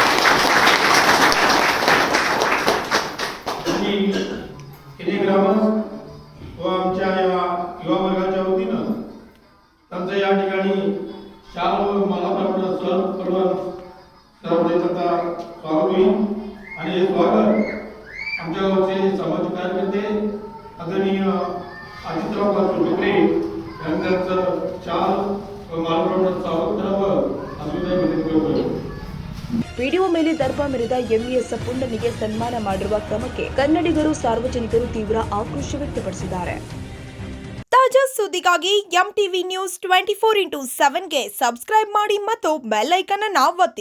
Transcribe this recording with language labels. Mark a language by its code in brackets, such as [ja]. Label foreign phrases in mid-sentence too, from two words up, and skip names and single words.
[mr] किती ग्रामस्थ व आमच्या या युवा वर्गाच्या वतीनं त्यांचं या ठिकाणी शाल व मालाप्रमाणे सण करून सर्वदेशाचा स्वागत होईल. आणि हे स्वागत आमच्या गावचे सामाजिक कार्यकर्ते आदरणीय अजितराव डोकरे यांचं शाल व मालाप्रमाणे स्वागत करावं असं मी विनंती करतो. [kn] ವಿಡಿಯೋ ಮೇಲೆ ದರ್ಪ ಮೆರೆದ ಎಂಇಎಸ್ ಪುಂಡನಿಗೆ ಸನ್ಮಾನ ಮಾಡಿರುವ ಕ್ರಮಕ್ಕೆ ಕನ್ನಡಿಗರು ಸಾರ್ವಜನಿಕರು ತೀವ್ರ ಆಕ್ರೋಶ ವ್ಯಕ್ತಪಡಿಸಿದ್ದಾರೆ. ತಾಜಾ ಸುದ್ದಿಗಾಗಿ ಎಂಟಿವಿ ನ್ಯೂಸ್ 24x7ಗೆ ಸಬ್ಸ್ಕ್ರೈಬ್ ಮಾಡಿ ಮತ್ತು [en] bell icon [kn] ಅನ್ನು ಒತ್ತಿ.